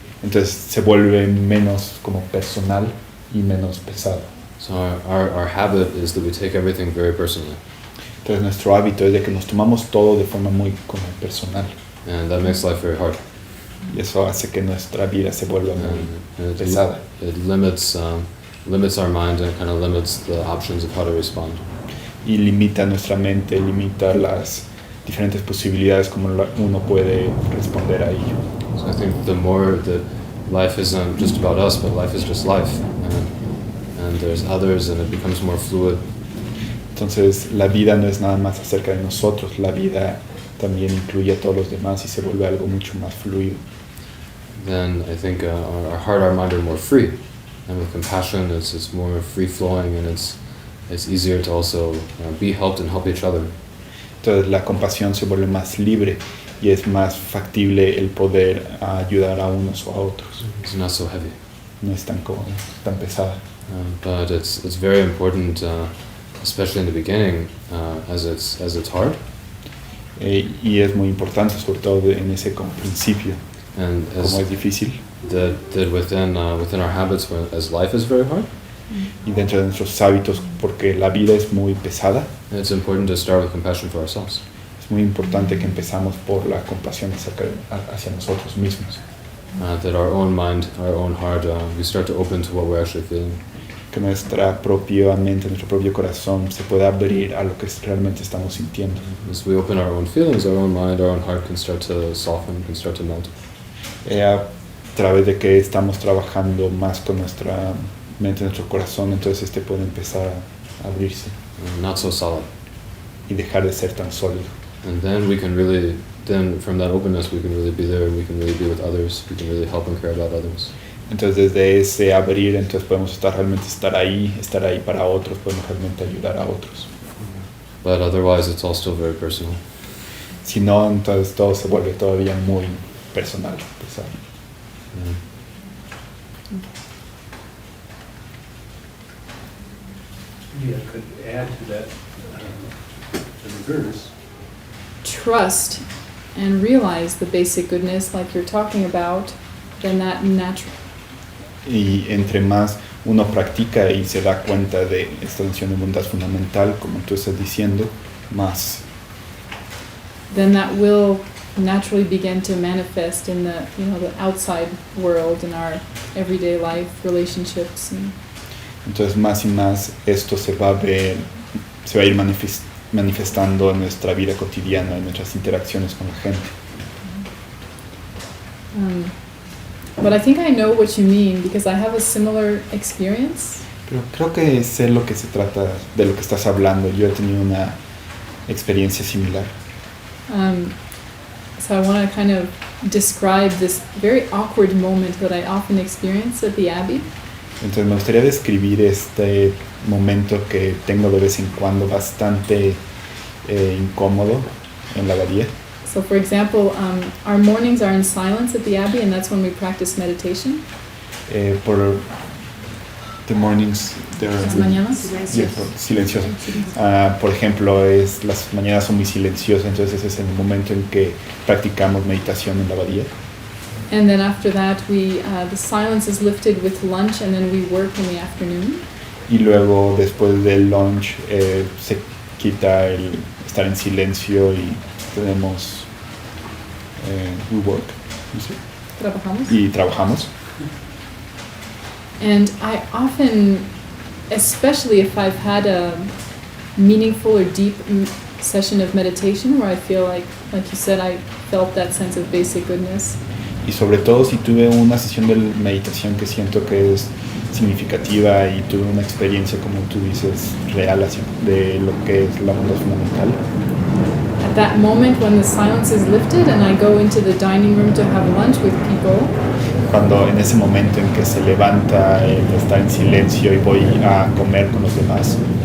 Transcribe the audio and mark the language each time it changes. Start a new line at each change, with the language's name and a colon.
Spanish: Entonces se vuelve menos como personal y menos pesado.
English: So our habit is that we take everything very personally.
Spanish: Entonces nuestro hábito es de que nos tomamos todo de forma muy como personal.
English: And that makes life very hard.
Spanish: Y eso hace que nuestra vida se vuelva muy pesada.
English: It limits our mind and kind of limits the options of how to respond.
Spanish: Y limita nuestra mente, limita las diferentes posibilidades como uno puede responder a ello.
English: So I think the more that life isn't just about us, but life is just life. And there's others, and it becomes more fluid.
Spanish: Entonces la vida no es nada más acerca de nosotros, la vida también incluye a todos los demás y se vuelve algo mucho más fluido.
English: Then I think our heart, our mind are more free. And with compassion, it's more free-flowing, and it's easier to also be helped and help each other.
Spanish: Entonces la compasión se vuelve más libre y es más factible el poder ayudar a unos o a otros.
English: It's not so heavy.
Spanish: No es tan pesada.
English: But it's very important, especially in the beginning, as it's hard.
Spanish: Y es muy importante, sobre todo en ese como principio,
English: And
Spanish: como es difícil.
English: that within our habits, as life is very hard,
Spanish: Y dentro de nuestros hábitos, porque la vida es muy pesada,
English: it's important to start with compassion for ourselves.
Spanish: es muy importante que empezamos por la compasión hacia nosotros mismos.
English: That our own mind, our own heart, we start to open to what we're actually feeling.
Spanish: Que nuestra propia mente, nuestro propio corazón se pueda abrir a lo que realmente estamos sintiendo.
English: As we open our own feelings, our own mind, our own heart can start to soften, can start to melt.
Spanish: A través de que estamos trabajando más con nuestra mente, nuestro corazón, entonces puede empezar a abrirse
English: Not so solid.
Spanish: y dejar de ser tan sólido.
English: And then we can really, from that openness, we can really be there, we can really be with others, we can really help and care about others.
Spanish: Entonces desde ese abrir, entonces podemos realmente estar ahí para otros, podemos realmente ayudar a otros.
English: But otherwise, it's all still very personal.
Spanish: Si no, entonces todo se vuelve todavía muy personal, pesado.
English: Yeah. Maybe I could add to that, the reverse. Trust and realize the basic goodness like you're talking about, then that natural.
Spanish: Y entre más uno practica y se da cuenta de esta noción de bondad fundamental, como tú estás diciendo, más.
English: Then that will naturally begin to manifest in the the outside world, in our everyday life, relationships.
Spanish: Entonces más y más esto se va a ir manifestando en nuestra vida cotidiana, en nuestras interacciones con la gente.
English: But I think I know what you mean because I have a similar experience.
Spanish: Pero creo que sé lo que se trata, de lo que estás hablando. Yo he tenido una experiencia similar.
English: So I want to kind of describe this very awkward moment that I often experience at the Abbey.
Spanish: Entonces me gustaría describir este momento que tengo de vez en cuando bastante incómodo en la abadía.
English: So for example, our mornings are in silence at the Abbey, and that's when we practice meditation.
Spanish: Por
English: the mornings,
Spanish: Las mañanas. silenciosas. Por ejemplo, las mañanas son muy silenciosas, entonces ese es el momento en que practicamos meditación en la abadía.
English: And then after that, the silence is lifted with lunch, and then we work in the afternoon.
Spanish: Y luego, después del lunch, se quita el estar en silencio y tenemos
English: we work,
Spanish: ¿sí? Trabajamos. Y trabajamos.
English: And I often, especially if I've had a meaningful or deep session of meditation where I feel like you said, I felt that sense of basic goodness.
Spanish: Y sobre todo si tuve una sesión de meditación que siento que es significativa y tuve una experiencia, como tú dices, real de lo que es la bondad fundamental.
English: At that moment when the silence is lifted and I go into the dining room to have lunch with people,
Spanish: cuando en ese momento en que se levanta el estar en silencio y voy a comer con los demás,